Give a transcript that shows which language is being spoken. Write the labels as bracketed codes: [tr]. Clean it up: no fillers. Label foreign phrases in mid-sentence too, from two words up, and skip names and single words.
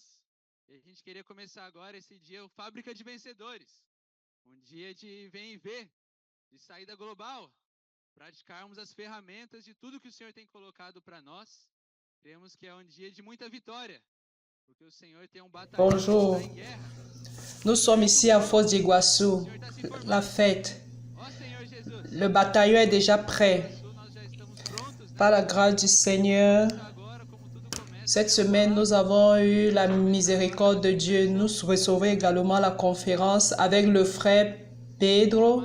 [pt] E a gente queria começar agora esse dia, o Fábrica de Vencedores. Um dia de vem e ver, de saída global. Praticarmos as ferramentas de tudo que o Senhor tem colocado para nós. Cremos que é um dia de muita vitória. Porque o Senhor tem um batalhão que está em guerra. [fr] Nous sommes ici à Foz d'Iguaçu, la fête. Le bataillon est déjà prêt. Par la grâce du Seigneur, cette semaine, nous avons eu la miséricorde de Dieu. Nous recevons également la conférence avec le frère Pedro.